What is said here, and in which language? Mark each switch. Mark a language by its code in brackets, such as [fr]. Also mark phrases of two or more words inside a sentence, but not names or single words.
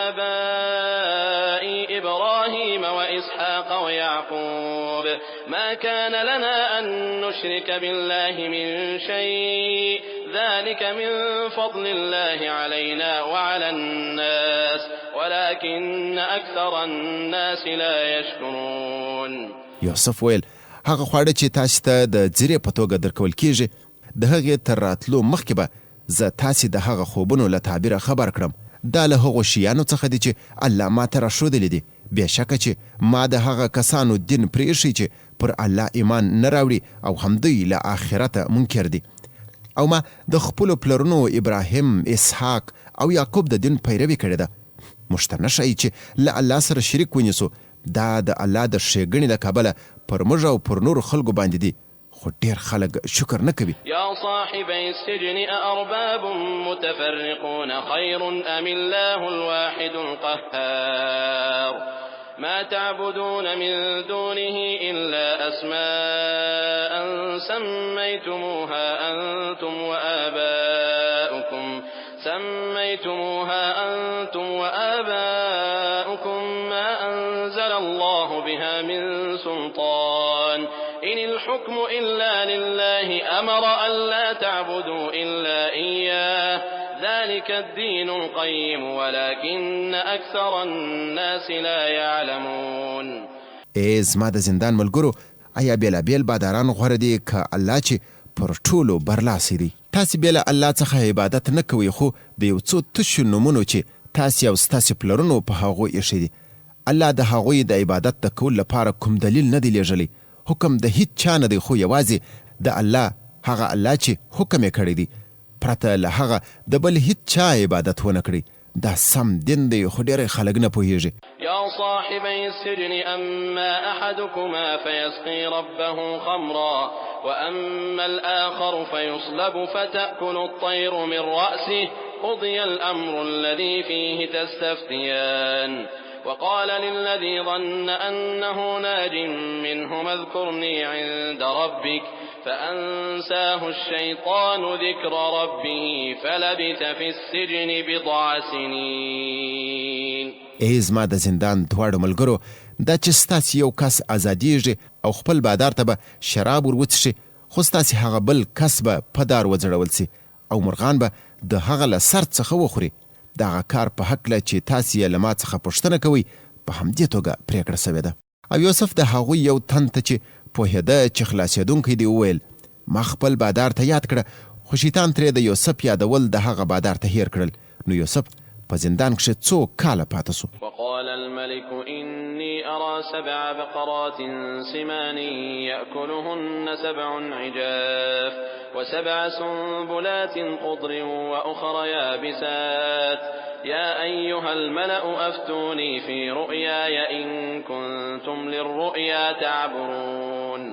[ar] آبائي إبراهيم وإسحاق ويعقوب ما كان لنا أن نشرك بالله من شيء ذلك من فضل الله علينا وعلى الناس ولكن أكثر الناس لا يشكرون. [ps] یوسف ویل هغه خواړه چې تاسو ته د زیرې په توګه درکول کیږي د هغې تر راتلو مخکې به زه تاسې د هغه خوبونو له تعبیره خبر کړم. دا له هغو شیانو څخه دي چې الله ما ته راښودلی دي. بېشکه چې ما د هغه کسانو دین پرېښی چې پر الله ایمان نه راوړي او همدوی له آخرته منکر دي، او ما د خپلو پلرونو ابراهیم، اسحاق او یعقوب د دین پیروي کړې ده. موږ ته نه ښایي چې له الله سره شریک ونیسو. دا د الله د ښېګڼې له کبله پر موږ او پر نورو خلکو باندې دي، خو ډېر خلک شکر نه کوي. [ar] يا صاحبي السجن أأرباب متفرقون خير أم الله الواحد القهار ما تعبدون من دونه إلا أسماء سميتموها أنتم وآباؤكم ما أنزل الله بها من سلطان إن الحكم إلا لله أمر ألا تعبدوا إلا إياه ذلك الدين القيم ولكن أكثر الناس لا يعلمون. [ps] زما د زندان ملګرو، آیا بېلابېل باداران غوره دي که الله چې پر ټولو برلاسی دی؟ تاسې بې له الله څخه عبادت نه کوئ، خو د یو څو تشو نومونو چې تاسې او ستاسې پلرونو په هغو ایښی دي. الله د هغوی د عبادت د کول لپاره کوم دلیل نه دی لیږلی. حکم د هیڅ چا نه دی، خو یوازې د الله، هغه الله چې حکم یې کړی دی. پرته له هغه د بل هیڅ چا عبادت ونه کړي. دا سم دین دی، خو ډېری خلک نه پوهېږي. [ar] يا صاحبي السجن أما أحدكما فيسقي ربه خمرا وأما الآخر فيصلب فتأكل الطير من رأسه قضي الأمر الذي فيه تستفتيان وقال للذي ظن أنه ناج منهما اذكرني عند ربك فأنساه الشيطان ذكر ربه فلبث في السجن بضع سنين. [ps] زما د زندان دواړو ملګرو، دا چې ستاسې یو کس ازادیږي او خپل بادار ته به شراب ور وڅښي، خو ستاسې هغه بل کس به په دار وځړول سي او مرغان به د هغه له سر څخه وخوري. د هغه کار په هکله چې تاسې یې له ما څخه پوښتنه کوئ په همدې توګه پرېکړه سوې ده. او یوسف د هغوی یو تن ته چې پوهېده چې خلاصېدونکی دی وویل ما خپل بادار ته یاد کړه، خو شیطان ترې د یوسف یادول د هغه بادار ته هیر کړل. نو یوسف په زندان کښې 2 کاله پاته سو. [ar] وقال الملك إني أرى 7 بقرات سمان يأكلهن 7 عجاف و7 سنبلات خضر وأخر يابسات يا أيها الملأ أفتوني في رؤياي إن كنتم للرؤيا تعبرون.